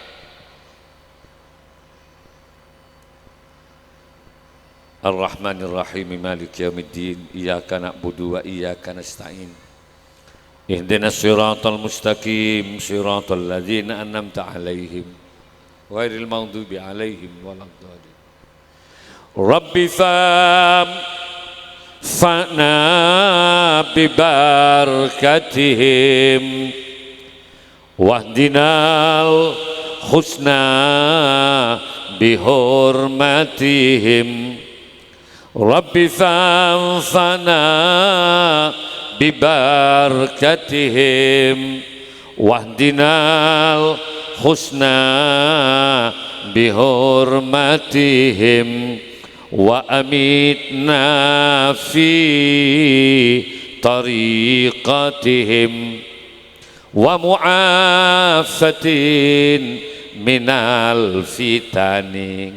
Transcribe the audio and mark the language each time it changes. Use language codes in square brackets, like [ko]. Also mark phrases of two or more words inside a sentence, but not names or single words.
[ar] الرحمن الرحيم مالك يوم الدين إياك نعبد وإياك نستعين اهدنا الصراط المستقيم صراط الذين أنعمت عليهم غير المغضوب عليهم ولا الضالين. رب فانفعنا ببركاتهم واهدنا الحسنى بحرمتهم. رب فانفعنا ببركاتهم واهدنا الحسنى بحرمتهم وأمتنا في طريقتهم ومعافاة من الفتن.